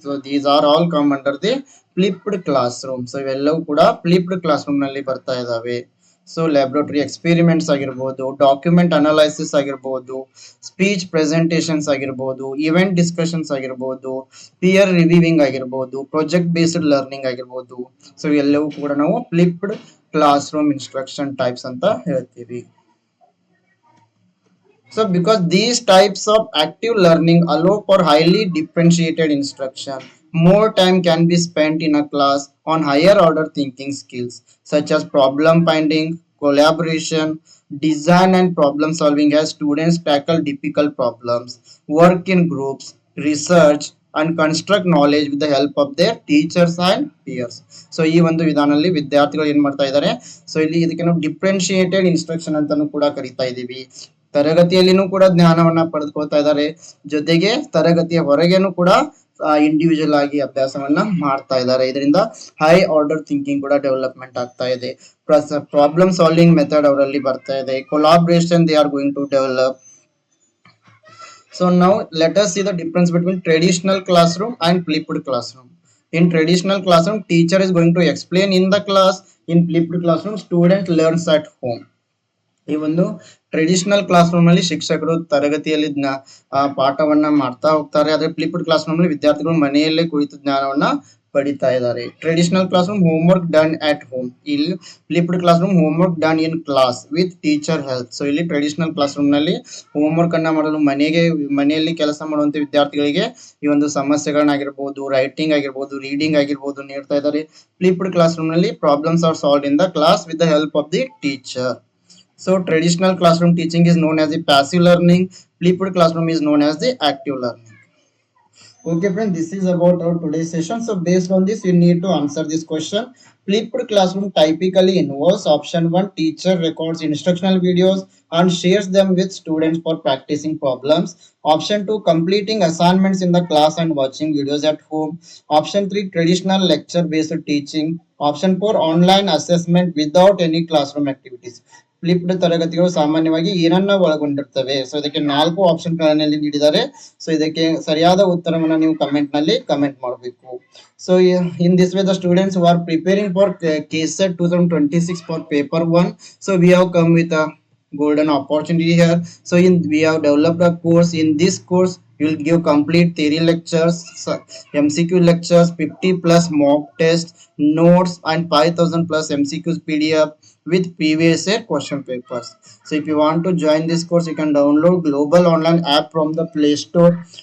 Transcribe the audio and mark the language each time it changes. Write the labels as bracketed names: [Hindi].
[English] So these are all come under the flipped classroom. [Kannada] So ಇವೆಲ್ಲವೂ ಕೂಡ flipped classroom ನಲ್ಲಿ ಬರ್ತಾ ಇದಾವೆ. ಸೊ ಲ್ಯಾಬ್ರೋಟರಿ ಎಕ್ಸ್ಪೆರಿಮೆಂಟ್ಸ್ ಆಗಿರ್ಬೋದು, ಡಾಕ್ಯುಮೆಂಟ್ ಅನಾಲೈಸಿಸ್ ಆಗಿರ್ಬೋದು, ಸ್ಪೀಚ್ ಪ್ರೆಸೆಂಟೇಷನ್ಸ್ ಆಗಿರ್ಬೋದು, ಇವೆಂಟ್ ಡಿಸ್ಕಷನ್ಸ್ ಆಗಿರ್ಬೋದು, ಪಿಯರ್ ರಿವ್ಯೂವಿಂಗ್ ಆಗಿರ್ಬೋದು, ಪ್ರಾಜೆಕ್ಟ್ ಬೇಸ್ಡ್ ಲರ್ನಿಂಗ್ ಆಗಿರ್ಬೋದು. ಸೊ ಎಲ್ಲವೂ ಕೂಡ ನಾವು flipped class room instruction types ಅಂತ ಹೇಳ್ತೀವಿ. [English] So because these types of active learning allow for highly differentiated instruction, more time can be spent in a class on higher order thinking skills such as problem finding, collaboration, design and problem solving as students tackle difficult problems, work in groups, research and construct knowledge with the help of their teachers and peers. [Kannada] So ಈ ಒಂದು ವಿಧಾನದಲ್ಲಿ ವಿದ್ಯಾರ್ಥಿಗಳು ಏನ್ ಮಾಡ್ತಾ ಇದ್ದಾರೆ, so ಇಲ್ಲಿ ಇದಕ್ಕೆ ನಾವು ಡಿಫ್ರೆನ್ಶಿಯೇಟೆಡ್ ಇನ್ಸ್ಟ್ರಕ್ಷನ್ ಅಂತಾನು ಕೂಡ ಕರಿತಾ ಇದೀವಿ. ತರಗತಿಯಲ್ಲಿನೂ ಕೂಡ ಜ್ಞಾನವನ್ನ ಪಡೆದುಕೊಳ್ತಾ ಇದ್ದಾರೆ, ಜೊತೆಗೆ ತರಗತಿಯ ಹೊರಗೇನು ಕೂಡ ಇಂಡಿವಿಜುವಲ್ ಆಗಿ ಅಭ್ಯಾಸವನ್ನ ಮಾಡ್ತಾ ಇದ್ದಾರೆ. ಇದರಿಂದ ಹೈ ಆರ್ಡರ್ ಥಿಂಕಿಂಗ್ ಕೂಡ ಡೆವಲಪ್ಮೆಂಟ್ ಆಗ್ತಾ ಇದೆ. ಪ್ರಾಬ್ಲಮ್ ಸಾಲ್ವಿಂಗ್ ಮೆಥಡ್ ಅವರಲ್ಲಿ ಬರ್ತಾ ಇದೆ. [English] Collaboration they are going to develop. So now let us see the difference between traditional classroom and flipped classroom. In traditional classroom, teacher is going to explain in the class. In flipped classroom, student learns at home. [Kannada] ಈ ಒಂದು traditional class room ಅಲ್ಲಿ ಶಿಕ್ಷಕರು ತರಗತಿಯಲ್ಲಿ ಪಾಠವನ್ನ ಮಾಡ್ತಾ ಹೋಗ್ತಾರೆ. ಆದ್ರೆ flipped class room ಅಲ್ಲಿ ವಿದ್ಯಾರ್ಥಿಗಳು ಮನೆಯಲ್ಲೇ ಕುಳಿತು ಜ್ಞಾನವನ್ನ ಪಡಿತಾ ಇದ್ದಾರೆ. [English] Traditional classroom homework done at home, ಇಲ್ಲಿ flipped classroom homework done in class with teacher help. [Kannada] So ಇಲ್ಲಿ ಟ್ರೆಡಿಷನಲ್ ಕ್ಲಾಸ್ ರೂಮ್ ನಲ್ಲಿ ಹೋಮ್ ವರ್ಕ್ ಅನ್ನ ಮಾಡಲು ಮನೆಯಲ್ಲಿ ಕೆಲಸ ಮಾಡುವಂತ ವಿದ್ಯಾರ್ಥಿಗಳಿಗೆ ಈ ಒಂದು ಸಮಸ್ಯೆಗಳನ್ನಾಗಿರ್ಬೋದು, ರೈಟಿಂಗ್ ಆಗಿರ್ಬೋದು, ರೀಡಿಂಗ್ ಆಗಿರ್ಬೋದು ನೀಡ್ತಾ ಇದ್ದಾರೆ. [English] Flipped classroom ನಲ್ಲಿ problems are solved in the class with the help of the teacher. So traditional classroom teaching is known as the passive learning. Flipped classroom is known as the active learning. Okay friends, this is about our today's session. So based on this, you need to answer this question. Flipped classroom typically involves option 1, teacher records instructional videos and shares them with students for practicing problems. Option 2, completing assignments in the class and watching videos at home. Option 3, traditional lecture based teaching. Option 4, online assessment without any classroom activities. [Kannada] Flipped ತರಗತಿಗಳು ಸಾಮಾನ್ಯವಾಗಿ ಏನನ್ನ ಒಳಗೊಂಡಿರ್ತವೆ. So ಇದಕ್ಕೆ 4 option ಗಳಲ್ಲಿ ನೀಡಿದ್ದಾರೆ. So ಇದಕ್ಕೆ ಸರಿಯಾದ ಉತ್ತರವನ್ನ ನೀವು ಕಮೆಂಟ್ ನಲ್ಲಿ ಕಮೆಂಟ್ ಮಾಡಬೇಕು. [English] So in this way the students who are preparing for KSET 2026 for paper 1, so we have come with a golden opportunity here. So we have developed a course. In this course You'll give complete theory lectures, MCQ lectures, 50 plus mock tests, notes, and 5,000 plus MCQs PDF with previous year question papers. So if you want to join this course, you can download Global Online app from the Play Store.